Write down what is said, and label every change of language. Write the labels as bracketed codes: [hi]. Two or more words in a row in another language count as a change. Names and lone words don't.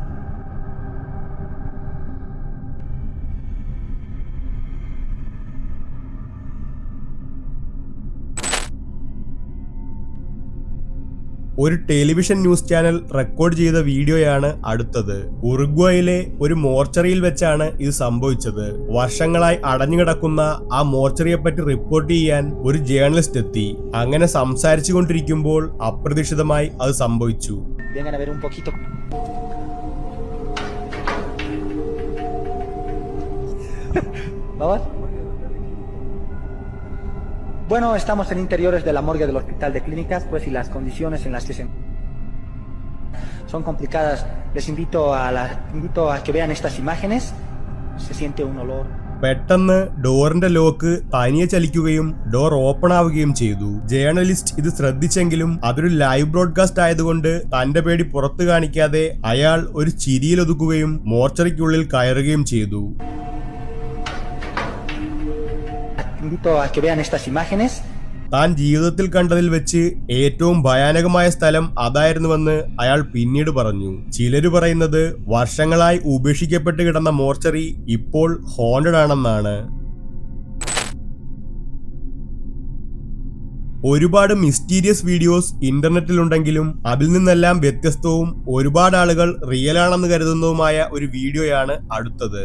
[ml] ഒരു [en] television news channel record [ml] ചെയ്ത വീഡിയോയാണ് അടുത്തത്. ഉറുഗ്വേയിലെ ഒരു മോർച്ചറിയിൽ വെച്ചാണ് ഇത് സംഭവിച്ചത്. വർഷങ്ങളായി അടഞ്ഞുകിടക്കുന്ന ആ മോർച്ചറിയെ പറ്റി റിപ്പോർട്ട് ചെയ്യാൻ ഒരു ജേർണലിസ്റ്റ് എത്തി. അങ്ങനെ സംസാരിച്ചു കൊണ്ടിരിക്കുമ്പോൾ അപ്രതീക്ഷിതമായി അത് സംഭവിച്ചു. [es] Bueno, estamos en interiores de la morgue del Hospital de Clínicas, pues y las condiciones en las que son complicadas. Les invito a que vean estas imágenes. Se siente un olor. [ml] പെട്ടെന്ന് ഡോറിന്റെ ലോക്ക് തനിയെ ചലിക്കുകയും [en] door open [ml] ആവുകയും ചെയ്തു. ജേർണലിസ്റ്റ് ഇത് ശ്രദ്ധിച്ചെങ്കിലും അതൊരു [en] live broadcast [ml] ആയതുകൊണ്ട് തന്റെ പേടി പുറത്തു കാണിക്കാതെ അയാൾ ഒരു ചിരിയിലൊതുക്കുകയും മോർച്ചറിക്കുള്ളിൽ കയറുകയും ചെയ്തു. [es] invito a que vean estas imágenes. [ml] താൻ ജീവിതത്തിൽ കണ്ടതിൽ വെച്ച് ഏറ്റവും ഭയാനകമായ സ്ഥലം അതായിരുന്നുവെന്ന് അയാൾ പിന്നീട് പറഞ്ഞു. ചിലര് പറയുന്നത് വർഷങ്ങളായി ഉപേക്ഷിക്കപ്പെട്ട് കിടന്ന മോർച്ചറി ഇപ്പോൾ ഹോണ്ടഡ് ആണെന്നാണ്. ഒരുപാട് [en] mysterious videos [ml] ഇന്റർനെറ്റിലുണ്ടെങ്കിലും അതിൽ നിന്നെല്ലാം വ്യത്യസ്തവും ഒരുപാട് ആളുകൾ റിയൽ ആണെന്ന് കരുതുന്നതുമായ ഒരു വീഡിയോയാണ് അടുത്തത്.